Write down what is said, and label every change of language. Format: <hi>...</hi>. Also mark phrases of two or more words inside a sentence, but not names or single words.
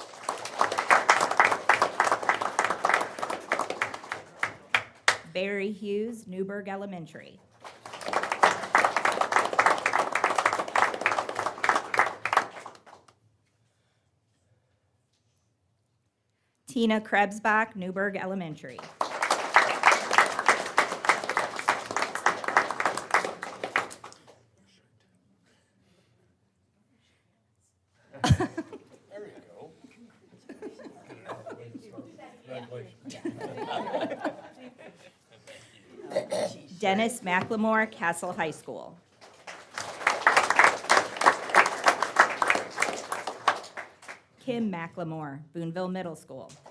<en>Barry Hughes, Newburgh Elementary. Tina Krebsbach, Newburgh Elementary. there you go. Dennis McLemore, Castle High School. Kim McLemore, Boonville Middle School.</en>